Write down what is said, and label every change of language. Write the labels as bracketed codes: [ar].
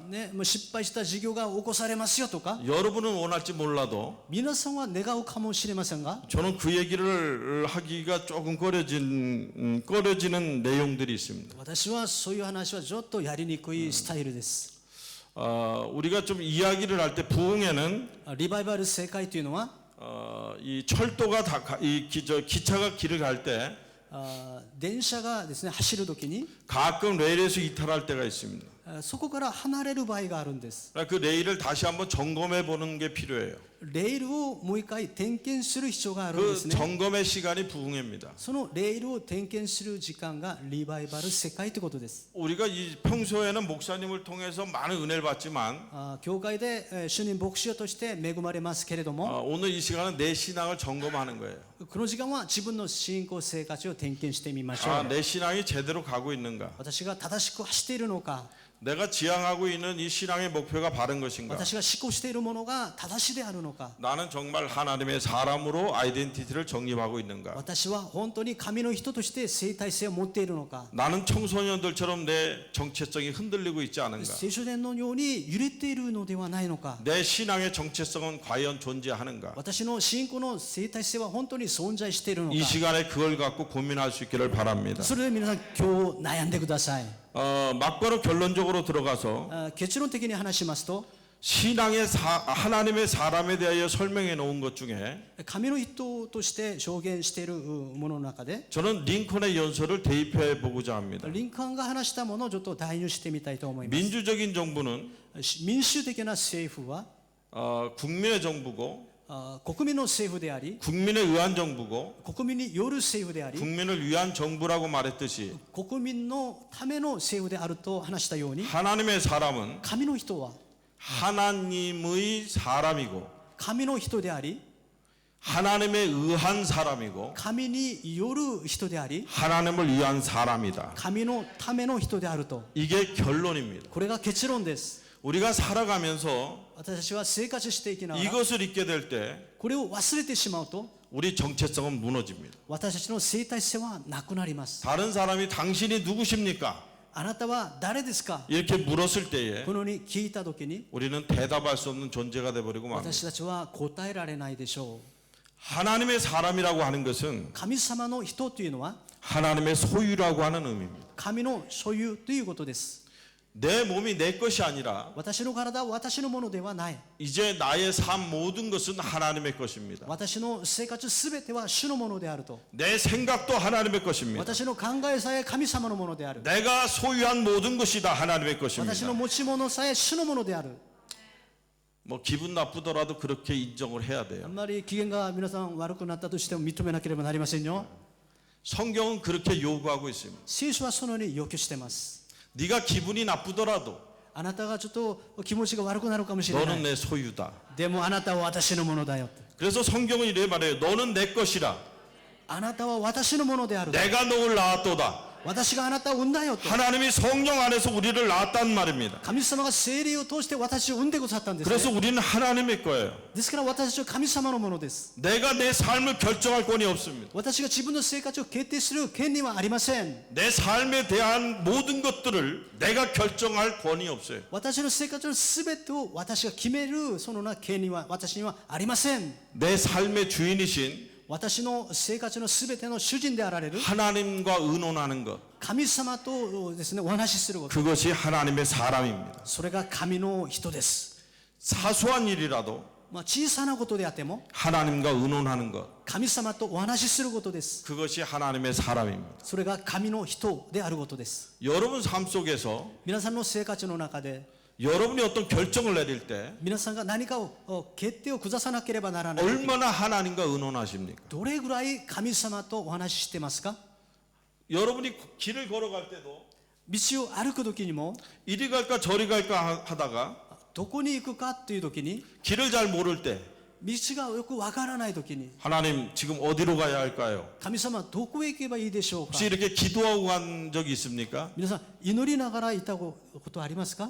[ja] ね、もう失敗した事業が起こされますよとか [ko] 여러분은 원할지 몰라도 [ja] 皆さんは願うかもしれませんが [ko] 저는 그 얘기를 하기가 조금 꺼려지는 내용들이 있습니다. [ja] 私はそういう話はちょっとやりにくいスタイルです [ko] 우리가 좀 이야기를 할 때 부흥회는 [ja] リバイバル正解というのは [ko] 이 철도가 기차가 길을 갈 때 [ja] 電車がですね走るときに [ko] 가끔 레일에서 이탈할 때가 있습니다. [ja] そこから離れる場合があるんです [ko] 그 레일을 다시 한번 점검해 보는 게 필요해요. [ja] レールをもう一回点検する必要があるんで [ko] 그 [ja] すね。 [ko] 점검의 시간이 부흥회입니다. [ja] そのレールを点検する時間がリバイバル世界ということです。 [ko] 우리가 이 평소에는 목사님을 통해서 많은 은혜를 받지만 [ja] 教会で主任牧師として恵まれますけれども、 [ko] 오늘 이 시간은 내 신앙을 점검하는 거예요. [ja] この時間は自分の信仰生活を点検してみましょう。 [ko] 아, 내 신앙이 제대로 가고 있는가? [ja] 私が正しく走っているのか、 [ko] 내가 지향하고 있는 이 신앙의 목표가 바른 것인가? [ja] 私が思考しているものが正しいであるのか、 [ko] 나는 정말 하나님의 사람으로 아이덴티티를 정립하고 있는가? [ja] 私は本当に神の人として生態性を持っているのか、 [ko] 나는 청소년들처럼 내 정체성이 흔들리고 있지 않은가? [ja] 青少年のように揺れているのではないのか、 [ko] 내 신앙의 정체성은 과연 존재하는가? [ja] 私の信仰の生態性は本当に存在しているの [ko] 이 [ja] か。 [ko] 시간에 그걸 갖고 고민할 수 있기를 바랍니다. [ja] それで皆さん今日悩んでください。 [ko] 막바로 결론적으로 들어가서 [ja] 結論的に話しますと、 [ko] 신앙의 하나님의 사람에 대하여 설명해 놓은 것 중에 [ja] 神の人として証言しているものの中で、 [ko] 저는 링컨의 연설을 대입해 보고자 합니다. [ja] リンカーンが話したものをちょっと代入してみたいと思います。 [ko] 민주적인 정부는 [ja] 民主的な政府は [ko] 국민의 정부고 [ja] 国民の政府であり、 [ko] 국민에 의한 정부고 [ja] 国民による政府であり、 [ko] 국민을 위한 정부라고 말했듯이 [ja] 国民のための政府であると話したように、 [ko] 하나님의 사람은 [ja] 神の人は [ko] 하나님의 사람이고 [ja] 神の人であり、 [ko] 하나님에 의한 사람이고 [ja] 神による人であり、 [ko] 하나님을 위한 사람이다. [ja] 神のための人であると。 [ko] 이게 결론입니다. [ja] これが結論です。 [ko] 우리가 살아가면서 [ja] 私たちは生活していきながら、 [ko] 이것을 잊게 될 때 [ja] これを忘れてしまうと、 [ko] 우리 정체성은 무너집니다. [ja] 私たちの生態性はなくなります。 [ko] 다른 사람이 당신이 누구십니까? [ja] あなたは誰ですか？ [ko] 이렇게 물었을 때에 [ja] このように聞いたときに、 [ko] 우리는 대답할 수 없는 존재가 돼버리고 맙니다. [ja] 私たちは答えられないでしょう。 [ko] 하나님의 사람이라고 하는 것은 [ja] 神様の人というのは [ko] 하나님의 소유라고 하는 의미입니다. [ja] 神の所有ということです。 [ko] 내 몸이 내 것이 아니라 [ja] 私の体は私のものではない。 [ko] 이제 나의 삶 모든 것은 하나님의 것입니다. [ja] 私の生活すべては主のものであると。 [ko] 내 생각도 하나님의 것입니다. [ja] 私の考えさえ神様のものである。 [ko] 내가 소유한 모든 것이 다 하나님의 [ja] 私の持ち物さえ主のものである。 [ko] 뭐 기분 나쁘더라도 그렇게 인정을 해야 [ja] あ [ko] 돼요. [ja] んまり機嫌が皆さん悪くなったとしても認めなければなりませんよ。 [ko] 성경은 그렇게 요구하고 있습니다. [ja] 聖書はそのように要求しています。 [ko] 네가 기분이 나쁘더라도 [ja] あなたがちょっと気持ちが悪くなるかもしれな [ko] 너는 [ja] い。 [ko] 내 소유다. [ja] でもあなたは私のものだよ。 [ko] 그래서 성경은 이래 말해요. 너는 내 것이라. [ja] あなたは私のものである。 [ko] 내가 너를 낳았도다. [ja] 私があなたを産んだよと。 [ko] 하나님이 성령 안에서 우리를 낳았단 말입니다. [ja] 神様が聖霊を通して私を産んでくださったんです、ね。 [ko] 그래서 우리는 하나님의 거예요. [ja] ですから私たちは神様のものです。 [ko] 내가 내 삶을 결정할 권이 없습니다. [ja] 私が自分の生活を決定する権利はありません。 [ko] 내 삶에 대한 모든 것들을 내가 결정할 권이 없어요. [ja] 私の生活のすべてを私が決めるそのような権利は私にはありません。 [ko] 내 삶의 주인이신 [ja] 私の生活のすべての主人であられる [ko] 하나님과 의논하는 것, [ja] 神様とですね、お話しすること。 [ko] 그것이 하나님의 사람입니다. [ja] それが神の人です。 [ko] 사소한 일이라도 [ja] 小さなことであっても [ko] 하나님과 의논하는 것, [ja] 神様とお話しすることです。 [ko] 그것이 하나님의 사람입니다. [ja] それが神の人であることです。 [ko] 여러분 삶 속에서 [ja] 皆さんの生活の中で [ko] 여러분이 어떤 결정을 내릴 때 [ja] 皆さんが何かを決定を下さなければならない時、 [ko] 얼마나 하나님과 의논하십니까? [ja] どれぐらい神様とお話ししてますか？ [ko] 여러분이 길을 걸어갈 때도 [ja] 道を歩く時にも [ko] 이리 갈까 저리 갈까 하다가 [ja] どこに行くかという時に [ko] 길을 잘 모를 때 [ja] 道がよくわからない時に [ko] 하나님 지금 어디로 가야 할까요? [ja] 神様どこへ行けばいいでしょうか？ [ko] 혹시 이렇게 기도하고 간 적이 있습니까? [ja] 皆さん祈りながらいたことありますか？